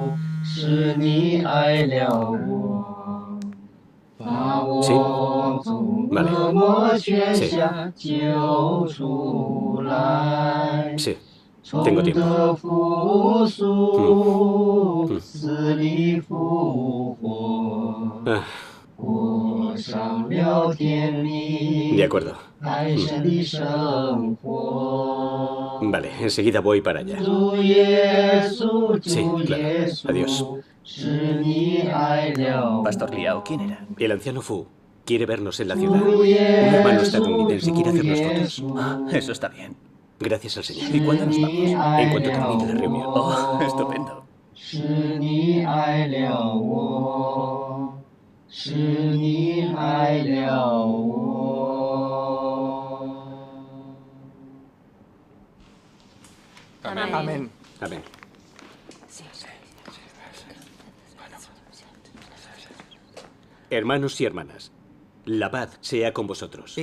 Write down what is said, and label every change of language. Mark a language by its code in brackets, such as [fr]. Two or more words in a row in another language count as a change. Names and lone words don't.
[zh] 是你爱了我，把我从恶魔圈下救出来，从得复苏，死里复活，过上了甜蜜。 [es] De acuerdo. [zh] 爱神的生活。 [es] Vale, enseguida voy para allá. Sí, claro. Adiós. Pastor Liao, ¿quién era? El anciano Fu quiere vernos en la ciudad. Un hermano estadounidense quiere hacernos fotos. Ah, eso está bien. Gracias al Señor. ¿Y cuándo nos vamos? En cuanto termine la reunión. Oh, estupendo. [zh] 是你爱了我，是你爱了我。 [es] Amén. Amén. Amén. Hermanos y hermanas, la paz sea con vosotros.